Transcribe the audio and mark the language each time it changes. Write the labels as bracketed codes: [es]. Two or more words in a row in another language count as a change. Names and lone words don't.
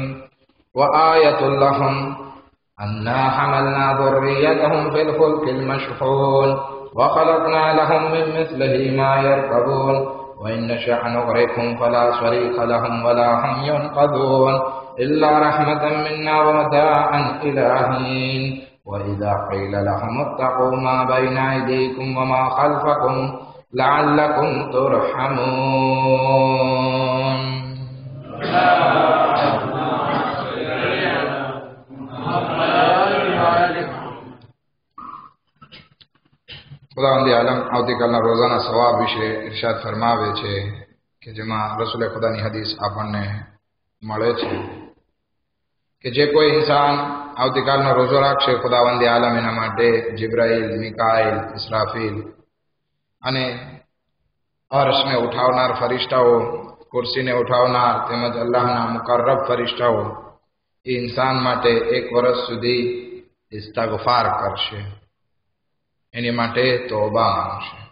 [ar] وآية لهم أنا حملنا ذريتهم في الفلك المشحون وخلقنا لهم من مثله ما يركبون وإن نشأ نغرقهم فلا صريخ لهم ولا هم ينقذون إلا رحمة منا ومتاعا إلى حين. وإذا قيل لهم اتقوا ما بين أيديكم وما خلفكم لعلكم ترحمون. [gu] ખુદાવંદ આલમ આવતીકાલના રોજાના સવાબ વિશે ઇરશાદ ફરમાવે છે કે જેમાં રસૂલે ખુદાની હદીસ આપણને મળે છે કે જે કોઈ ઇન્સાન આવતીકાલનો રોજો રાખશે, ખુદાવંદ આલમ એના માટે જિબ્રાઈલ, મિકાઈલ, ઇસરાફીલ અને અર્શને ઉઠાવનાર ફરિશ્તાઓ, કુર્સીને ઉઠાવનાર તેમજ અલ્લાહના મુકર્રબ ફરિશ્તાઓ એ ઇન્સાન માટે 1 વર્ષ સુધી ઇસ્તિગફાર કરશે, એની માટે તોબા માંગશે.